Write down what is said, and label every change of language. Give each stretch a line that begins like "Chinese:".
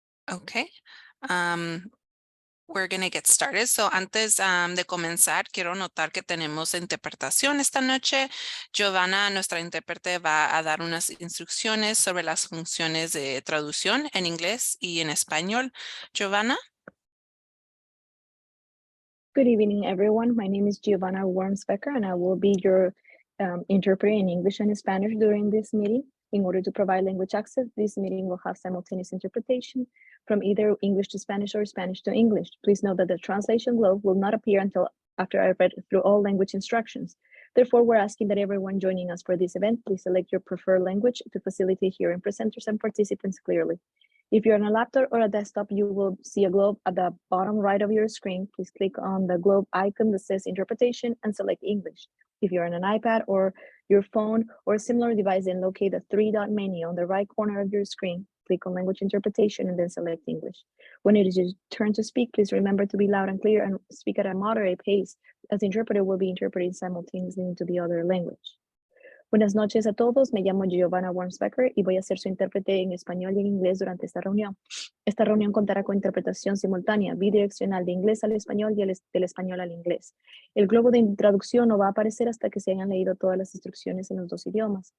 English: Okay. We're going to get started.
Spanish: So antes de comenzar, quiero notar que tenemos interpretación esta noche. Giovanna, nuestra intérprete, va a dar unas instrucciones sobre las funciones de traducción en inglés y en español. Giovanna.
English: Good evening, everyone. My name is Giovanna Wormsbecker, and I will be your interpreter in English and Spanish during this meeting. In order to provide language access, this meeting will have simultaneous interpretation from either English to Spanish or Spanish to English. Please note that the translation globe will not appear until after I read through all language instructions. Therefore, we're asking that everyone joining us for this event, please select your preferred language to facilitate hearing presenters and participants clearly. If you're on a laptop or a desktop, you will see a globe at the bottom right of your screen. Please click on the globe icon that says interpretation and select English. If you're on an iPad or your phone or a similar device, then locate the three-dot menu on the right corner of your screen. Click on language interpretation and then select English. When it is your turn to speak, please remember to be loud and clear and speak at a moderate pace, as the interpreter will be interpreting simultaneously into the other language.
Spanish: Buenas noches a todos, me llamo Giovanna Wormsbecker y voy a ser su intérprete en español y en inglés durante esta reunión. Esta reunión contará con interpretación simultánea, bidireccional de inglés al español y del español al inglés. El globo de traducción no va a aparecer hasta que se hayan leído todas las instrucciones en los dos idiomas.